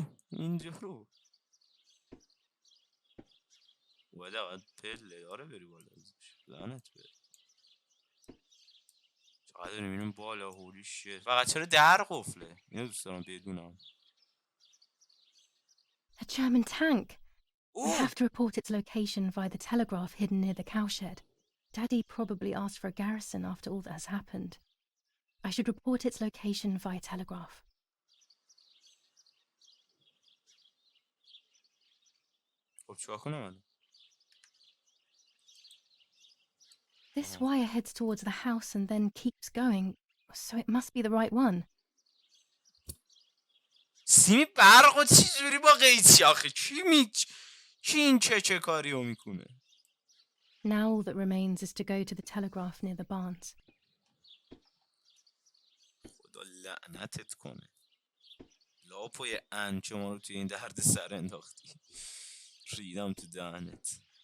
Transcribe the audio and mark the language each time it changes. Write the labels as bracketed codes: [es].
[fa] اینجا رو باید پله داره بری بالا لعنت بره. چقدر داریم اینم بالا هولی شد. فقط چرا در قفله اینو دوست دارم بدونم. [en] A German tank. I have to report its location via the telegraph hidden near the cowshed. Daddy probably asked for a garrison after all that has happened. I should report its location via telegraph. [fa] خب چیکار کنم؟ [en] This wire heads towards the house and then keeps going, so it must be the right one. [fa] سیمی برق چی جوری با قیچی آخه کی این چه کاریو میکنه؟ [en] Now all that remains is to go to the telegraph near the barns. [fa] خدا لعنتت کنه. لاپای انچه ما رو توی این درد سر انداختی. ریدم تو دهنت.